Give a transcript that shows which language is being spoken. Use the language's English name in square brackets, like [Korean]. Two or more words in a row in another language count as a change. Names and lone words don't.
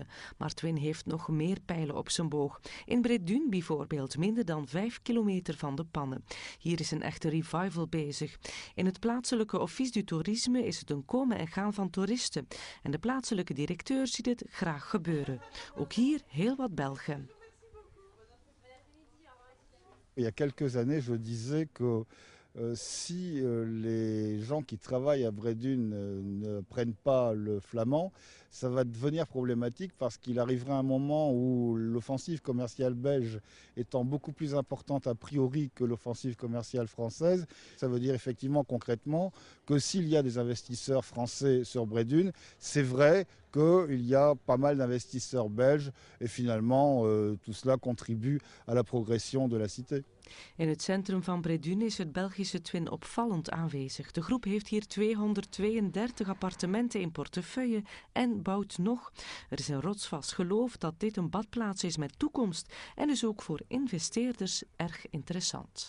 [Dutch] Maar Twin heeft nog meer pijlen op zijn boog. In Bredune bijvoorbeeld, minder dan 5 kilometer van de pannen. Hier is een echte revival bezig. In het plaatselijke [French] Office du Tourisme [Dutch] is het een komen en gaan van toeristen. En de plaatselijke directeur ziet het graag gebeuren. Ook hier heel wat Belgen. [French] Il y a quelques années, je disais que si les gens qui travaillent à Bredune ne prennent pas le flamand, ça va devenir problématique parce qu'il arrivera un moment où l'offensive commerciale belge étant beaucoup plus importante a priori que l'offensive commerciale française, ça veut dire effectivement concrètement que s'il y a des investisseurs français sur Bredune, c'est vrai qu'il y a pas mal d'investisseurs belges et finalement tout cela contribue à la progression de la cité. [Dutch] In het centrum van Bredune is het Belgische Twin opvallend aanwezig. De groep heeft hier 232 appartementen in portefeuille en bouwt nog. Er is een rotsvast geloof dat dit een badplaats is met toekomst en dus ook voor investeerders erg interessant.